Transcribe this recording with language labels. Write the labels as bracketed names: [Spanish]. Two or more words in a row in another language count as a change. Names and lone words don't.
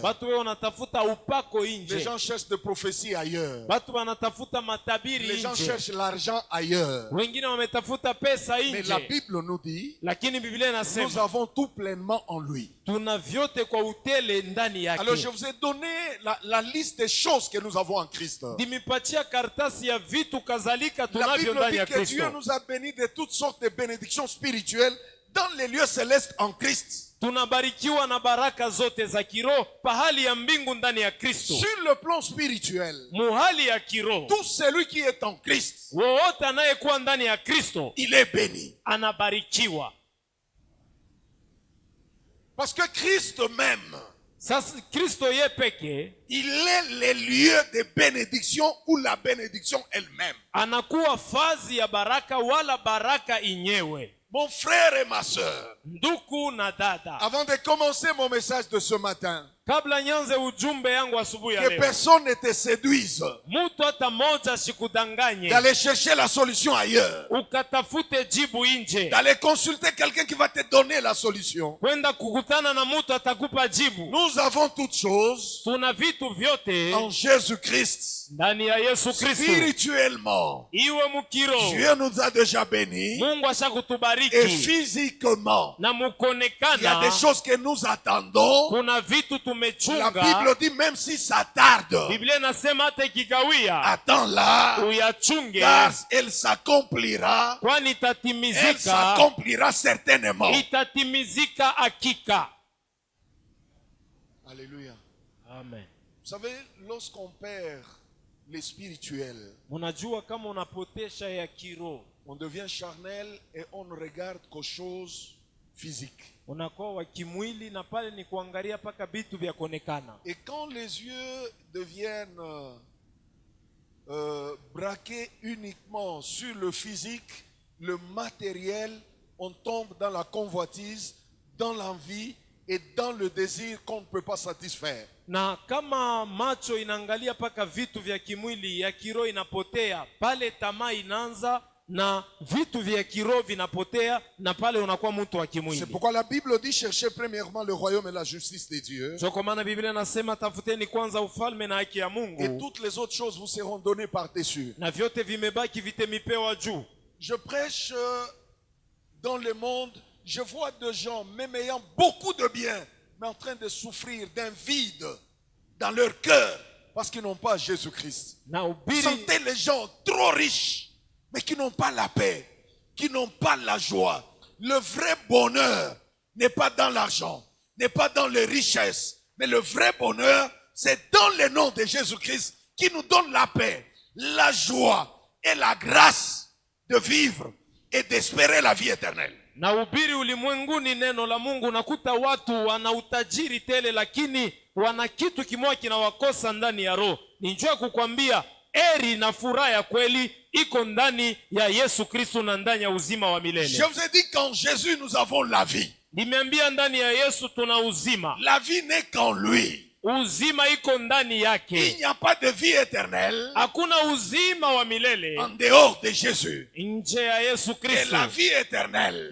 [Swahili] batu weko natafuta upako [French] Les [Swahili] nje, [French] gens cherchent des prophéties ailleurs. [Swahili] batu wanatafuta [French] Les [Swahili] matabiri [French] gens [Swahili] nje, [French] cherchent l'argent ailleurs. [Swahili] wengine wametafuta pesa [French] Mais la [Swahili] nje. [French] Bible nous dit, [Swahili] Lakini Biblia [French] nous [Swahili] inasema [French] avons tout pleinement en lui. [Swahili] tuna vyote kwa utele ndani [French] Alors je [Swahili] yake. [French] vous ai donné la liste des choses que nous avons en Christ. [Swahili] Nimepatia karatasi ya vitu kadhalika [French] La [Swahili] tunavyo [French] Bible [Swahili] ndani [French] dit [Swahili] ya [French] que Dieu [Swahili] Kristo. [French] nous a bénis de toutes sortes de bénédictions spirituelles dans les lieux célestes en Christ. [Swahili] Tunabarikiwa na baraka zote za kiroho pahali ya mbingu ndani ya Kristo. [French] Sur le plan spirituel, [Swahili] Muhali ya kiroho, [French] tout celui qui est en Christ, [Swahili] wowote anayekuwa ndani ya Kristo [French] il est béni. [Swahili] anabarikiwa. [French] Parce que Christ même, [Swahili] Sasa Kristo ye peke [French] il est le lieu de bénédiction ou la bénédiction elle-même. [Swahili] anakuwa fazi ya baraka wala baraka inyewe. [French] Mon frère et ma sœur, [Swahili] Ndugu na dada, [French] avant de commencer mon message de ce matin, [Swahili] kabla nyanze ujumbe yangu asubuhi ya [French] que [Swahili] leo, [French] personne ne te séduise [Swahili] mtu hata moja sikudanganye [French] d'aller chercher la solution ailleurs, [Swahili] ukatafute jibu nje, [French] d'aller consulter quelqu'un qui va te donner la solution. [Swahili] kwenda kukutana na mtu atakupa jibu. [French] Nous avons toutes choses [Swahili] Tuna vitu vyote [French] en Jésus-Christ. [Swahili] ndani ya Yesu Kristo. [French] Spirituellement, [Swahili] Iwe mukiro, [French] Dieu nous a déjà bénis. [Swahili] Mungu [French] Et [Swahili] ashakutubariki [French] physiquement, [Swahili] na [French] il y a [Swahili] mukonekana, [French] des choses que nous attendons. [Swahili] kuna vitu [French] La [Swahili] tumechunga. [French] Bible dit même si ça tarde, [Swahili] Biblia inasema hata ikikawia [French] attends-la, [Swahili] uyachunge, [French] car elle s'accomplira. [Swahili] kwani [French] Elle [Swahili] itatimizika, [French] s'accomplira certainement. [Swahili] itatimizika hakika. [French] Alléluia. Amen. Vous savez, lorsqu'on perd les spirituels. [Swahili] Munajua kama unapotesha ya kiroho, [French] On devient charnel et on ne regarde qu'aux choses physiques. [Swahili] unakuwa wa kimwili, na pale ni kuangalia paka vitu vya kuonekana. [French] Et quand les yeux deviennent braqués uniquement sur le physique, le matériel, on tombe dans la convoitise, dans l'envie et dans le désir qu'on ne peut pas satisfaire. [Swahili] Na kama macho inaangalia paka vitu vya kimwili, ya kiroho inapotea, pale tamaa inaanza na vitu vya kiroho vinapotea, na pale unakuwa mtu wa kimwili. [French] C'est pourquoi la Bible dit cherchez premièrement le royaume et la justice de Dieu. [Swahili] Ndio kwa maana Biblia inasema tafuteni kwanza ufalme na haki ya Mungu, [French] Et toutes les autres choses vous seront données par-dessus. [Swahili] na vyote vimebaki vitemipewa juu. [French] Je prêche dans le monde, je vois des gens, même ayant beaucoup de biens, mais en train de souffrir d'un vide dans leur cœur parce qu'ils n'ont pas Jésus-Christ. [Swahili] Na ubiri [French] Sentez les gens trop riches, mais qui n'ont pas la paix, qui n'ont pas la joie. Le vrai bonheur n'est pas dans l'argent, n'est pas dans les richesses, mais le vrai bonheur, c'est dans le nom de Jésus-Christ qui nous donne la paix, la joie et la grâce de vivre et d'espérer la vie éternelle. [Swahili] na ubiri ulimwenguni neno la Mungu, nakuta watu wana utajiri tele, lakini wana kitu kimoja kinawakosa ndani ya roho. Ninjua kukwambia eri na furaha ya kweli iko ndani ya Yesu Kristo na ndani ya uzima wa milele. [French] Je vous ai dit qu'en Jésus nous avons la vie. [Swahili] Nimeambia ndani ya Yesu tuna uzima. [French] La vie n'est qu'en lui. [Swahili] Uzima iko ndani [French] Il [Swahili] yake. [French] n'y a pas de vie éternelle [Swahili] Hakuna uzima wa milele [French] en dehors de Jésus. [Swahili] nje ya Yesu [French] Et [Swahili] Kristo. [French] la vie éternelle,